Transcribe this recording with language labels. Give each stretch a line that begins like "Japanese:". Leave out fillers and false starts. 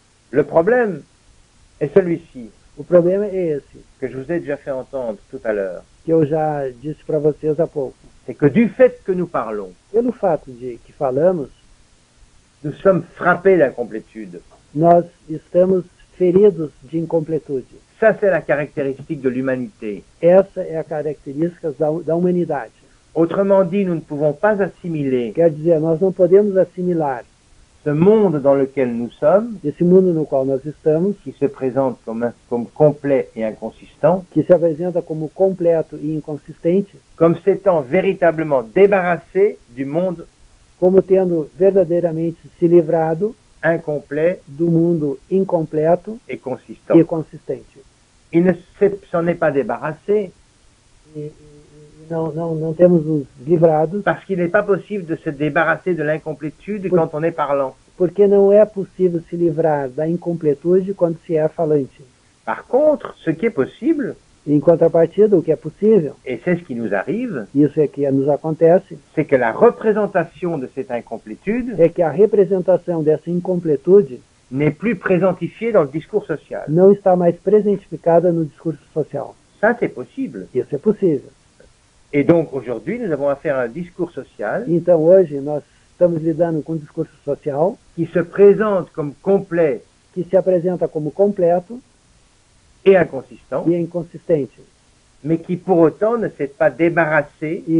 French: Le problème est celui-ci,
Portuguese: O problema é esse,
French: que je vous ai déjà fait entendre tout à l'heure.
Portuguese: que eu já disse para vocês há pouco.
French: C'est que du fait que nous parlons,
Portuguese: Pelo fato de que falamos,
French: nous sommes frappés d'incomplétude.
Portuguese: nós estamos feridos de incompletude.
French: Ça, c'est la caractéristique de l'humanité.
Portuguese: Essa é a característica da humanidade.
French: Autrement dit, nous ne pouvons pas assimiler
Portuguese: Quer dizer, nós não podemos assimilar
French: ce monde dans lequel nous sommes,
Portuguese: esse mundo no qual nós estamos,
French: qui se présente comme complet et inconsistant,
Portuguese: que se apresenta como completo e inconsistente,
French: comme s'étant véritablement débarrassé du monde
Portuguese: como tendo verdadeiramente se livrado
French: incomplet
Portuguese: do mundo incompleto
French: et consistant.
Portuguese: e consistente.
French: Il ne s'en est pas débarrassé
Portuguese: E não temos nos livrados,
French: parce qu'il n'est pas possible de se débarrasser de l'incomplétude quand on est parlant.
Portuguese: porque não é possível se livrar da incompletude quando se é falante.
French: Par contre, ce qui est possible,
Portuguese: Em contrapartida, o que é possível,
French: et c'est ce qui nous arrive,
Portuguese: isso é que nos acontece,
French: c'est que la représentation de cette incomplétude
Portuguese: é que a representação dessa incompletude
French: n'est plus présentifiée dans le discours social.
Portuguese: não está mais presentificada no discurso social.
French: Ça, c'est possible.
Portuguese: Isso é possível.
French: Et donc, aujourd'hui, nous avons affaire à un discours social
Portuguese: Então, hoje, nós estamos lidando com um discurso social
French: qui se présente comme complet
Portuguese: que se apresenta como completo
French: et inconsistant,
Portuguese: e inconsistente.
French: mais qui pour autant ne s'est pas débarrassé